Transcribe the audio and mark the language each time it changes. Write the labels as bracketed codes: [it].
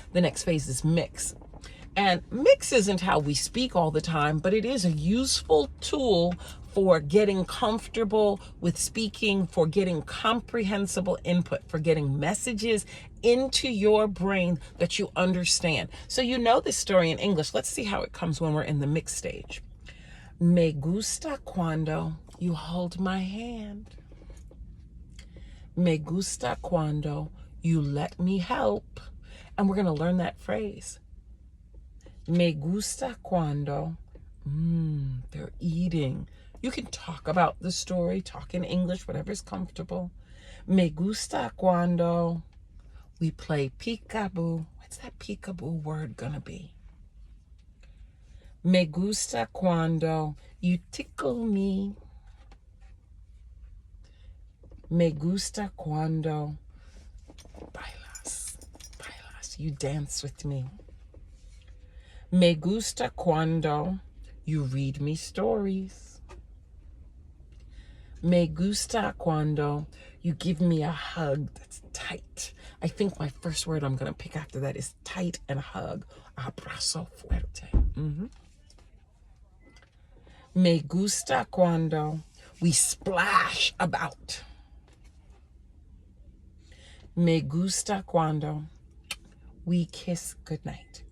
[en] The next phase is mix. And mix isn't how we speak all the time, but it is a useful tool for getting comfortable with speaking, for getting comprehensible input, for getting messages into your brain that you understand. So you know this story in English. Let's see how it comes when we're in the mix stage. [es] Me gusta cuando [en] you hold my hand. [es] Me gusta cuando [en] you let me help. And we're going to learn that phrase. [es] Me gusta cuando, [en] they're eating. You can talk about the story, talk in English, whatever's comfortable. [es] Me gusta cuando [en] we play peekaboo. What's that peekaboo word gonna be? [es] Me gusta cuando [en] you tickle me. [es] Me gusta cuando bailas, [en] you dance with me. [es] Me gusta cuando [en] you read me stories. Me gusta cuando You give me a hug that's tight. I think my first word I'm going to pick after that is tight and hug. [es] Abrazo fuerte. Me gusta cuando [en] we splash about. [es] Me gusta cuando [en] we kiss goodnight.